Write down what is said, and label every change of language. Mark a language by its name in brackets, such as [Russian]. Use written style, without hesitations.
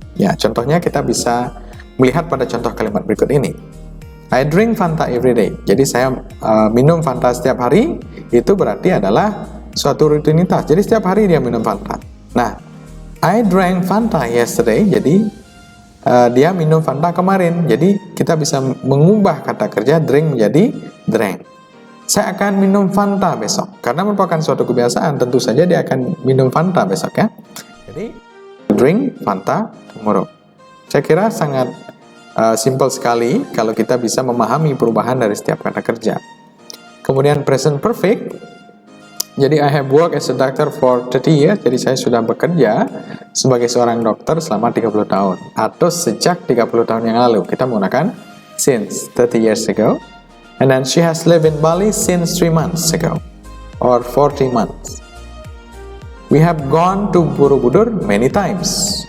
[Indonesian] Ya, contohnya kita bisa melihat pada contoh kalimat berikut ini. [English] I drink Fanta every day. [Indonesian] Jadi saya minum Fanta setiap hari, itu berarti adalah suatu rutinitas. Jadi setiap hari dia minum Fanta. [English] Nah, I drank Fanta yesterday. [Indonesian] Jadi dia minum Fanta kemarin. Jadi kita bisa mengubah kata kerja drink menjadi drank. Saya akan minum Fanta besok. Karena merupakan suatu kebiasaan, tentu saja dia akan minum Fanta besok ya. [English] Jadi, drink Fanta tomorrow. [Indonesian] Saya kira sangat simple sekali kalau kita bisa memahami perubahan dari setiap kata kerja. Kemudian present perfect. [English] Jadi I have worked as a doctor for 30 years. [Indonesian] Jadi saya sudah bekerja sebagai seorang dokter selama 30 tahun. Atau sejak 30 tahun yang lalu. Kita menggunakan [English] since 30 years ago. And then she has lived in Bali since 3 months ago. Or 40 months. We have gone to Borobudur many times.